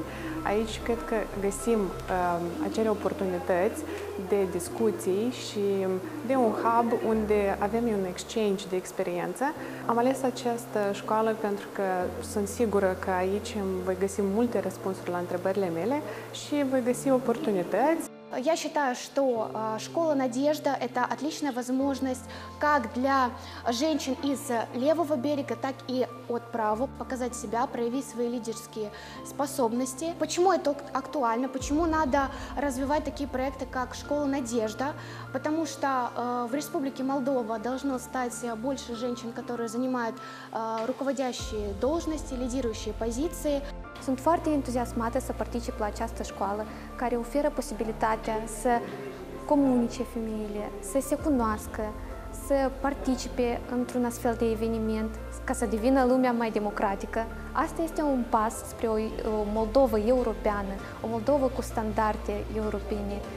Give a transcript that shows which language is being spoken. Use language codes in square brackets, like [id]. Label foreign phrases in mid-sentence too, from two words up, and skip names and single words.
[ro] Aici cred că găsim acele oportunități de discuții și de un hub unde avem un exchange de experiență. Am ales această școală pentru că sunt sigură că aici voi găsi multe răspunsuri la întrebările mele și voi găsi oportunități. [ru] Я считаю, что школа «Надежда» – это отличная возможность как для женщин из левого берега, так и от правого показать себя, проявить свои лидерские способности. Почему это актуально? Почему надо развивать такие проекты, как «Школа «Надежда»? Потому что в Республике Молдова должно стать больше женщин, которые занимают руководящие должности, лидирующие позиции. [ro] Sunt foarte entuziasmată să particip la această școală care oferă posibilitatea să comunice femeile, să se cunoască, să participe într-un astfel de eveniment, ca să devină lumea mai democratică. Asta este un pas spre o Moldovă europeană, o Moldovă cu standarde europene.